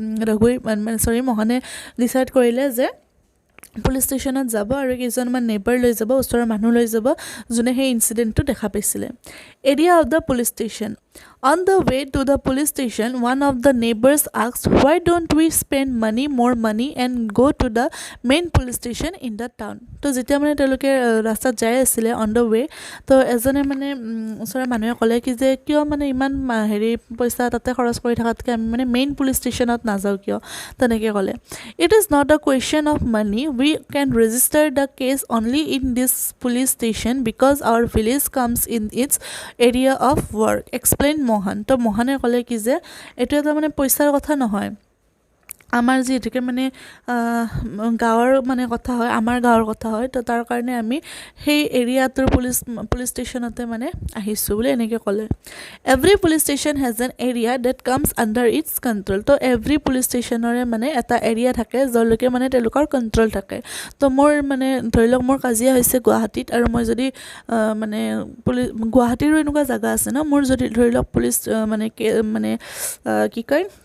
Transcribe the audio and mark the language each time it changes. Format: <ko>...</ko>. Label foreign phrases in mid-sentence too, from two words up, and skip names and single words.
<as>মোহনে ডিচাইড কৰিলে যে পুলিচ ষ্টেচনত যাব আৰু কেইজনমান নেইবাৰ লৈ যাব ওচৰৰ মানুহ লৈ যাব যোনে সেই ইনচিডেণ্টটো দেখা পাইছিলে</as> <en>area of the police station On the way to the police station, one of the neighbors asked, "Why don't we spend more money and go to the main police station in the town?"</en> <as>তো যেতিয়া মানে তেওঁলোকে ৰাস্তাত যাই আছিলে</as> <en>on the way,</en> <as>তো এজনে মানে ওচৰৰ মানুহে ক'লে কি যে কিয় মানে ইমান পইচা তাতে খৰচ কৰি থকাতকৈ আমি মানে মেইন পুলিচ ষ্টেচনত নাযাওঁ কিয় তেনেকৈ ক'লে</as> <en>It is not a question of money. We can register the case only in this police station because our village comes in its area of work.</en> <as>Explained মোহন তো মোহনে ক'লে কি যে এইটো এটা মানে পইচাৰ কথা নহয় আমাৰ যিহেতুকে মানে গাঁৱৰ মানে কথা হয় আমাৰ গাঁৱৰ কথা হয় তো তাৰ কাৰণে আমি সেই এৰিয়াটোৰ পুলিচ ষ্টেচনতে মানে আহিছোঁ বুলি এনেকৈ ক'লে</as> <en>every police station has an area that comes under its control</en> <as>তো এভৰি পুলিচ ষ্টেচনৰে মানে এটা এৰিয়া থাকে য'লৈকে মানে তেওঁলোকৰ কণ্ট্ৰল থাকে তো মোৰ মানে ধৰি লওক মোৰ কাজিয়া হৈছে গুৱাহাটীত আৰু মই যদি মানে গুৱাহাটীৰো এনেকুৱা জেগা আছে ন মোৰ যদি ধৰি লওক পুলিচ মানে কি কয়</as>